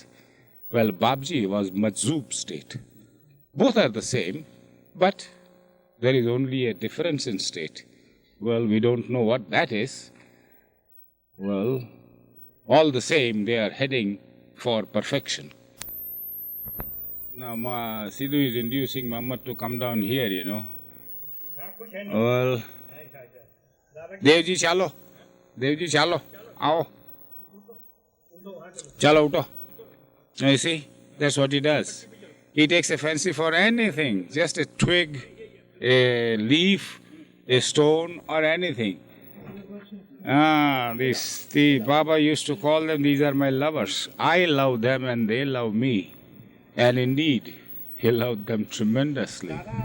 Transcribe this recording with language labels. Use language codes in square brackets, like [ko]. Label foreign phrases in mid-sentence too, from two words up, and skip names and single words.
[en] Well, Babji was Majzoob state. Both are the same, but there is only a difference in state. Well, we don't know what that is. Well, all the same, they are heading for perfection. Now, Sidhu is inducing Muhammad to come down here, you know. Well, [hi] देवजी, चलो. देवजी, चलो। आओ। चलो, उठो. [en] Now, you see, that's what he does. He takes a fancy for anything, just a twig, a leaf, a stone, or anything. The Baba used to call them, these are my lovers. I love them and they love me. And indeed, he loved them tremendously.